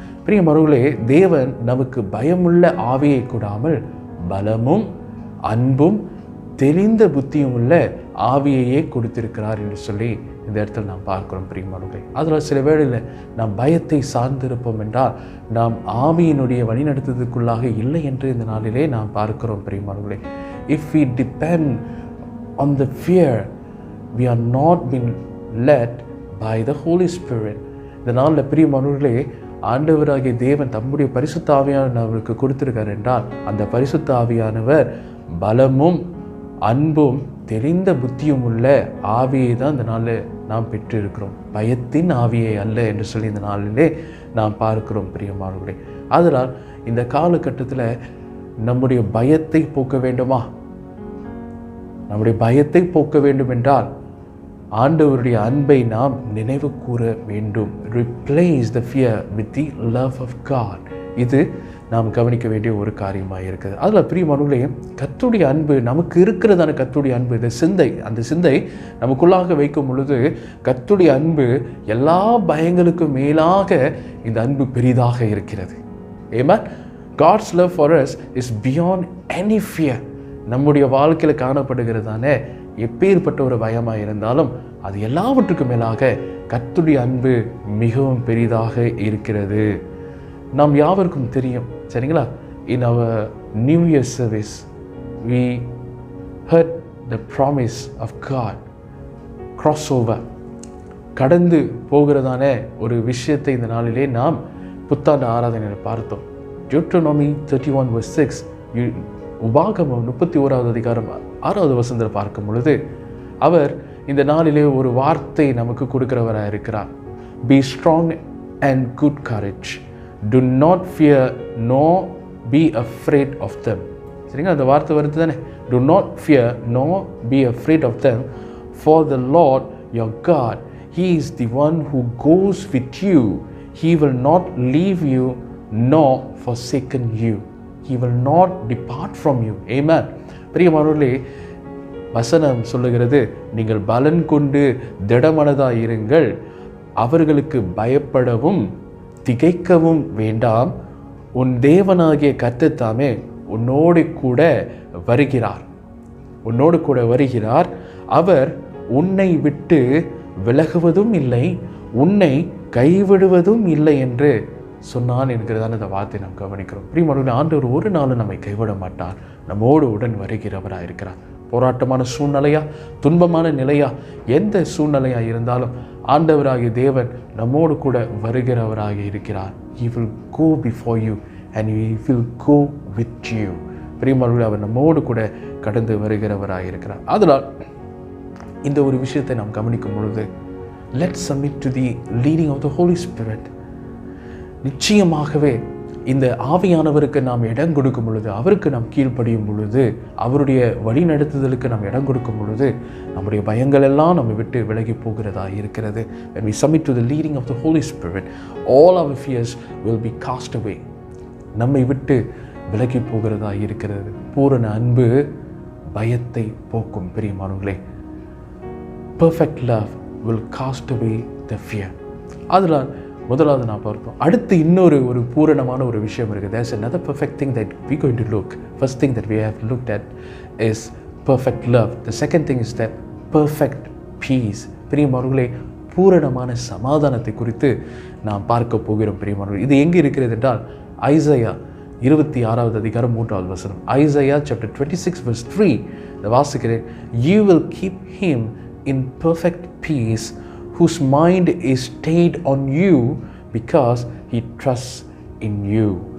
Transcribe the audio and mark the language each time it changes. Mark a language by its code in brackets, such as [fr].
[ta] பிரியமானவர்களே, தேவன் நமக்கு பயமுள்ள ஆவியை கொடாமல் பலமும் அன்பும் தெளிந்த புத்தியும் உள்ள ஆவியையே கொடுத்திருக்கிறார் என்று சொல்லி இந்த இடத்துல நாம் பார்க்கிறோம் பிரியமானவர்களே. அதில் சில வேளையில் நாம் பயத்தை சார்ந்திருப்போம் என்றால் நாம் ஆவியினுடைய வழிநடத்துவதற்குள்ளாக இல்லை என்று இந்த நாளிலே நாம் பார்க்கிறோம் பிரியமானவர்களே. [en] If we depend on the fear, we are not being led by the Holy Spirit. [ta] இந்த நாளில் பிரியமானவர்களே, ஆண்டவராகிய தேவன் தம்முடைய பரிசுத்த ஆவியானவருக்கு கொடுத்திருக்கார் என்றால் அந்த பரிசுத்த ஆவியானவர் பலமும் அன்பும் தெரிந்த புத்தியும் உள்ள ஆவியை தான் இந்த நாளில் நாம் பெற்றிருக்கிறோம். பயத்தின் ஆவியை அல்ல என்று சொல்லி இந்த நாளிலே நாம் பார்க்கிறோம் பிரியமானவர்களே. அதனால் இந்த காலகட்டத்தில் நம்முடைய பயத்தை போக்க வேண்டுமா? நம்முடைய பயத்தை போக்க வேண்டும் என்றால் ஆண்டவருடைய அன்பை நாம் நினைவு கூற வேண்டும். [en] Replace the fear with the love of God. [ta] இது நாம் கவனிக்க வேண்டிய ஒரு காரியமாக இருக்குது. அதில் பிரியமானவர்களே, கர்த்தருடைய அன்பு நமக்கு இருக்கிறதான கர்த்தருடைய அன்பு, இந்த சிந்தை, அந்த சிந்தை நமக்குள்ளாக வைக்கும் பொழுது கர்த்தருடைய அன்பு எல்லா பயங்களுக்கும் மேலாக இந்த அன்பு பெரிதாக இருக்கிறது. [en] Amen. God's love for us is beyond any fear. [ta] நம்முடைய வாழ்க்கையில் காணப்படுகிறதான எப்பேற்பட்ட ஒரு பயமாக இருந்தாலும் அது எல்லாவற்றுக்கும் மேலாக கர்த்தருடைய அன்பு மிகவும் பெரிதாக இருக்கிறது. நாம் யாவருக்கும் தெரியும், சரிங்களா? [en] In our New Year service we heard the promise of God, crossover, [ta] கடந்து போகிறதான ஒரு விஷயத்தை இந்த நாளிலே நாம் புத்தாண்டு ஆராதனையில் பார்த்தோம். Deuteronomy 31:6, உபாகமம் 31வது அதிகாரம் 6வது வசனத்தில் பார்க்கும் பொழுது அவர் இந்த நாளிலே ஒரு வார்த்தை நமக்கு கொடுக்கிறவராக இருக்கிறார். [en] Be strong and good courage. Do not fear nor be afraid of them. [ta] சரிங்களா? அந்த வார்த்தை வருது தானே. [en] Do not fear nor be afraid of them, for the Lord your God, He is the one who goes with you. He will not leave you nor forsaken you. He will not depart from you. Amen. [ta] பிரியமானவர்களே, வசனம் சொல்லுகிறது, நீங்கள் பலன் கொண்டு திடமனதாய் இருங்கள், அவர்களுக்கு பயப்படவும் திகைக்கவும் வேண்டாம், உன் தேவனாகிய கர்த்தர் தாமே உன்னோடு கூட வருகிறார். உன்னோடு கூட வருகிறார். அவர் உன்னை விட்டு விலகுவதும் இல்லை, உன்னை கைவிடுவதும் இல்லை என்று சொன்னான் என்கிறதான இந்த வார்த்தை நாம் கவனிக்கிறோம். பிரியமானவர்களே, ஆண்டவர் ஒரு நாளும் நம்மை கைவிட மாட்டார், நம்மோடு உடன் வருகிறவராக இருக்கிறார். போராட்டமான சூழ்நிலையா, துன்பமான நிலையா, எந்த சூழ்நிலையாக இருந்தாலும் ஆண்டவராகிய தேவன் நம்மோடு கூட வருகிறவராக இருக்கிறார். [en] He will go before you and He will go with you. [ta] பிரியமானவர்களே, அவர் நம்மோடு கூட கடந்து வருகிறவராக இருக்கிறார். அதனால் இந்த ஒரு விஷயத்தை நாம் கவனிக்கும் பொழுது [en] let's submit to the leading of the Holy Spirit. [ta] நிச்சயமாகவே இந்த ஆவியானவருக்கு நாம் இடம் கொடுக்கும் பொழுது, அவருக்கு நாம் கீழ்ப்படியும் பொழுது, அவருடைய வழி நடத்துதலுக்கு நாம் இடம் கொடுக்கும் பொழுது நம்முடைய பயங்கள் எல்லாம் நம்ம விட்டு விலகி போகிறதா இருக்கிறது. [en] When we submit to the leading of the Holy Spirit, all our fears will be cast away. [ta] நம்மை விட்டு விலகி போகிறதா இருக்கிறது. பூரண அன்பு பயத்தை போக்கும். பிரியமானவர்களே, [en] perfect love will cast away the fear. [ta] அதனால் முதலாவது நான் பார்த்தோம். அடுத்து இன்னொரு பூரணமான ஒரு விஷயம் இருக்குது. [en] There's another perfect thing that we're going to look. First thing that we have looked at is perfect love. The second thing is that perfect peace. [ta] பிரியமானவர்களே, பூரணமான சமாதானத்தை குறித்து நாம் பார்க்க போகிறோம். பிரியமானவர்களே, இது எங்கே இருக்கிறது என்றால் ஐசையா 26வது அதிகாரம் 3வது வசனம். ஐசையா chapter 26 verse 3 வாசிக்கிறேன். [en] You will keep him in perfect peace whose mind is stayed on you because he trusts in you.